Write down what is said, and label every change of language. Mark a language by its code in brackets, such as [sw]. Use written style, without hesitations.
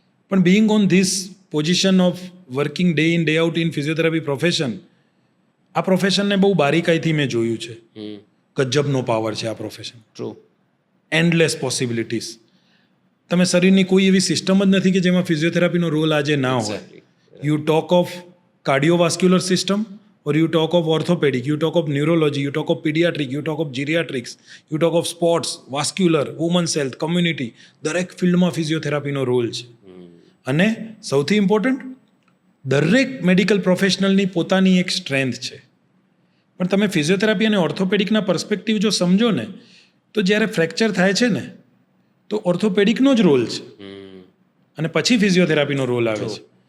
[en] પણ being on this position of working day in day out in physiotherapy profession, [gu] આ પ્રોફેશનને બહુ બારીકાઈથી મેં જોયું છે. ગજબનો પાવર છે આ પ્રોફેશન, [en] True, endless possibilities. [gu] તમે શરીરની કોઈ એવી સિસ્ટમ જ નથી કે જેમાં ફિઝિયોથેરાપીનો રોલ આજે ના હોય. [en] you talk of cardiovascular system or you talk of orthopedic, you talk of neurology, you talk of pediatric, you talk of geriatrics, you talk of sports, vascular, women's health, community, [gu] દરેક ફિલ્ડમાં ફિઝિયોથેરાપીનો role છે. અને સૌથી important, દરેક medical પ્રોફેશનલની પોતાની એક strength છે. પણ તમે ફિઝિયોથેરાપી અને ઓર્થોપેડિકના પર્સપેક્ટિવ જો સમજો ને, તો જ્યારે ફ્રેક્ચર થાય છે ને, તો ઓર્થોપેડિકનો જ રોલ છે અને પછી ફિઝિયોથેરાપીનો રોલ આવે છે.